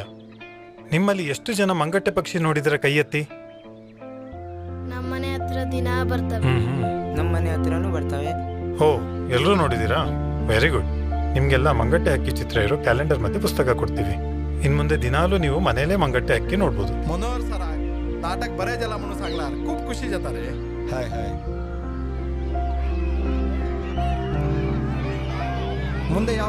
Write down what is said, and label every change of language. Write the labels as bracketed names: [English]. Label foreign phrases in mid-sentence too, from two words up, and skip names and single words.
[Kannada] ನಿಮ್ಮಲ್ಲಿ ಎಷ್ಟು ಜನ ಮಂಗಟ್ಟೆ ಪಕ್ಷಿ ನೋಡಿದರೆ ಕೈ ಎತ್ತಿ. ನಮ್ಮನೆ ಹತ್ರ ದಿನ ಬರ್ತವೆ. ನಮ್ಮನೆ ಹತ್ರನೂ ಬರ್ತವೆ. ಓ, ಎಲ್ಲರೂ ನೋಡಿದೀರಾ? [English] very good. [Kannada] ನಿಮ್ಗೆಲ್ಲ ಮಂಗಟ್ಟೆ ಹಕ್ಕಿ ಚಿತ್ರ ಇರೋ ಕ್ಯಾಲೆಂಡರ್ ಮತ್ತೆ ಪುಸ್ತಕ ಕೊಡ್ತೀವಿ. ಇನ್ ಮುಂದೆ ದಿನಾಲೂ ನೀವು ಮನೆಯಲ್ಲೇ ಮಂಗಟ್ಟೆ ಹಕ್ಕಿ ನೋಡ್ಬೋದು. [Konkani] मनोहर सर नाटक बरे जाला म्हणून सांगलार खूप खुशी जाता रे. हाय हाय. [Kannada] ಮುಂದೆ ಯಾವ